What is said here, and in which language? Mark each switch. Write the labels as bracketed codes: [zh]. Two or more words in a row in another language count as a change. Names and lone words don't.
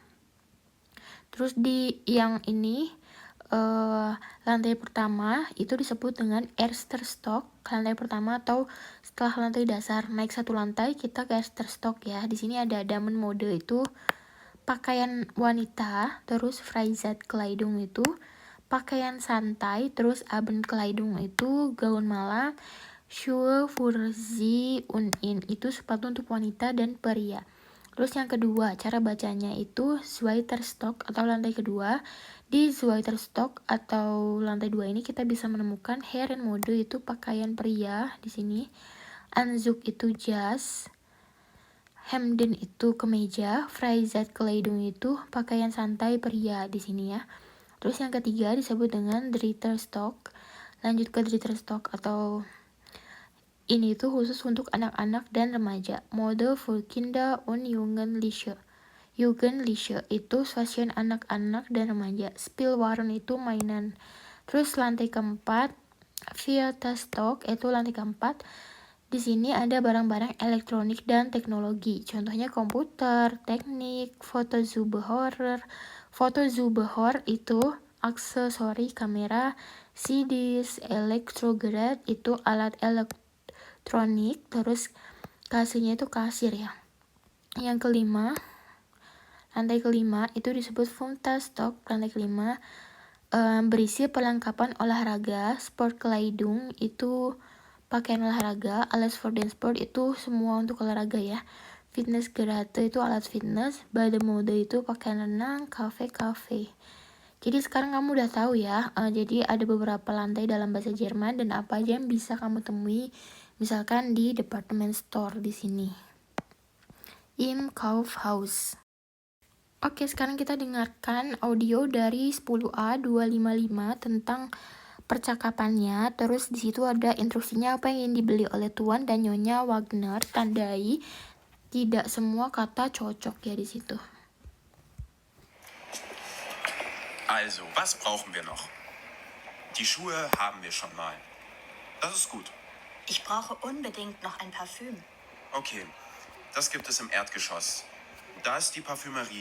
[id] Terus di yang ini lantai pertama itu disebut dengan [de] Erster Stock, [id] lantai pertama atau setelah lantai dasar. Naik satu lantai kita ke [de] Erster Stock [id] ya. Di sini ada [de] Damen Mode [id] itu pakaian wanita, terus Freizeitkleidung itu pakaian santai, terus Abendkleidung itu gaun malam, [de] Schuhe für sie und ihn [id] itu sepatu untuk wanita dan pria. Terus yang kedua, cara bacanya itu Zweiterstock atau lantai kedua. Di Zweiterstock atau lantai 2 ini kita bisa menemukan Herrenmode itu pakaian pria di sini. Anzug itu jas. Hemden itu kemeja. Freizeitkleidung itu pakaian santai pria di sini ya. Terus yang ketiga disebut dengan Dritterstock. Lanjut ke Dritterstock atau ini itu khusus untuk anak-anak dan remaja. [de] Mode für Kinder und Jugendliche. [id] Jugendliche itu fashion anak-anak dan remaja. Spielwaren itu mainan. Terus lantai keempat, Vierterstock itu lantai keempat. Di sini ada barang-barang elektronik dan teknologi. Contohnya komputer, teknik, Fotozubehör. Fotozubehör itu aksesori kamera, CDs, Elektrogerät itu alat elektronik. Terus kasirnya itu kasir ya. Yang kelima, lantai kelima itu disebut Funtastock. Lantai kelima berisi perlengkapan olahraga. Sportkleidung itu pakaian olahraga. [de] Alles for den Sport [id] itu semua untuk olahraga ya. Fitnessgeräte itu alat fitness. Bademode itu pakaian renang. Kafe. Jadi sekarang kamu udah tahu ya. Jadi ada beberapa lantai dalam bahasa Jerman dan apa aja yang bisa kamu temui misalkan di [en] department store [id] di sini. [de] Im Kaufhaus. [id] Oke, sekarang kita dengarkan audio dari 10A 255 tentang percakapannya. Terus di situ ada instruksinya apa yang ingin dibeli oleh Tuan dan Nyonya Wagner. Tandai tidak semua kata cocok ya di situ. [de] Also, was brauchen wir noch? Die Schuhe haben wir schon mal. Das ist gut. Ich brauche unbedingt noch ein Parfüm. Okay, das gibt es im Erdgeschoss. Da ist die Parfümerie.